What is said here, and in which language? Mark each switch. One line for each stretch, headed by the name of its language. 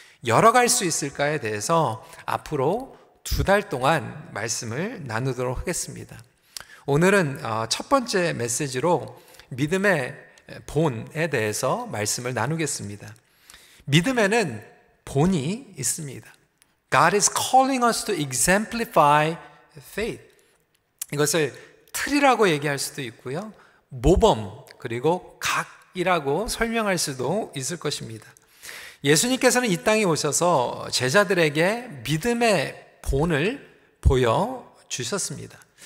Korean: 열어갈 수 있을까에 대해서 앞으로 2달 동안 말씀을 나누도록 하겠습니다. 오늘은 첫 번째 메시지로 믿음의 본에 대해서 말씀을 나누겠습니다. 믿음에는 본이 있습니다.
English: God is calling us to exemplify faith.
Korean: 이것을 틀이라고 얘기할 수도 있고요. 모범 그리고 각이라고 설명할 수도 있을 것입니다. 예수님께서는 이 땅에 오셔서 제자들에게 믿음의 본을 보여주셨습니다.